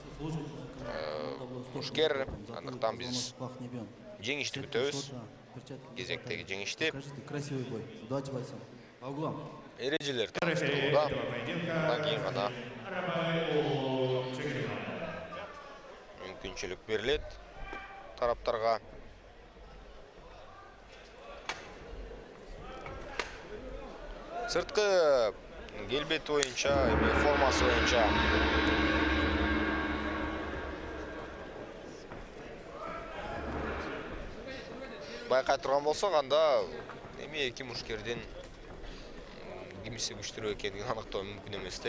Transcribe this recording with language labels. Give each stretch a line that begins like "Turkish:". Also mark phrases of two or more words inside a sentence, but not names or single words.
Kyrgyz: мушкер, андыктан биз жеңишти күтөбүз. Кезектеги жеңишти.
Russian: Красивый бой. Удачи бойцам. По углам.
Kyrgyz: Эрежелер таныстырылууда. Андан кийин гана мүмкүнчүлүк берилет тараптарга. Сырткы келбети боюнча, формасы боюнча байкай турган болсок, анда эки мушкердин кимиси күчтүүрөөк экенин аныктоо мүмкүн эместей.